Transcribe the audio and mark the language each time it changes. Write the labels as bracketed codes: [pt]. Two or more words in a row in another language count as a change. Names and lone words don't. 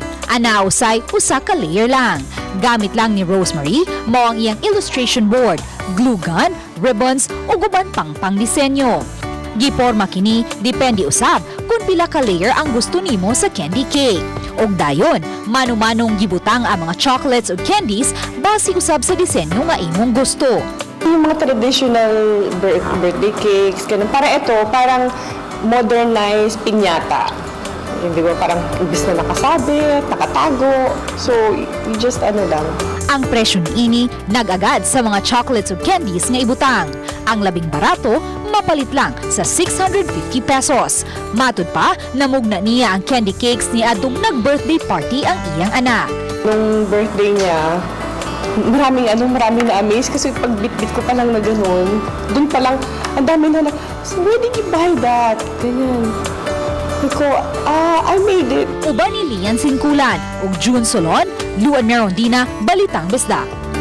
[ceb] Ana usay usa ka layer lang. Gamit lang ni Rosemary mao ang iyang [en] illustration board, glue gun, [ceb] ribbons ug uban pang pangdisenyo. Giporma kini depende usab kung pila ka layer ang gusto nimo sa [en] candy cake. [ceb] Og dayon, mano-manong gibutang ang mga chocolates o candies base usab sa disenyo nga imong gusto. [tl] Yung mga [en] traditional birthday cakes, [tl] ganun. Para ito, parang modernized piñata. Hindi ba, parang ibis na nakasabit, nakatago. [en] So, you just [tl] lang. [ceb] Ang presyo ini nag-agad sa mga chocolates o candies nga ibutang. Ang labing barato, mapalit lang sa 650 pesos. Matud pa, namugna niya ang [en] candy cakes [ceb] ni adtong nag- [en] birthday party [ceb] ang iyang anak. [tl] Nung birthday niya, maraming na-amaze kasi pag bit-bit ko pa lang na ganun, dun pa lang, ang dami na [en] so where did you buy that? [tl] Ganyan. Ko, [en] I made it. [ceb] Uban ni Lian Singkulan ug June Solon, Luan Merondina, Balitang Bisdak.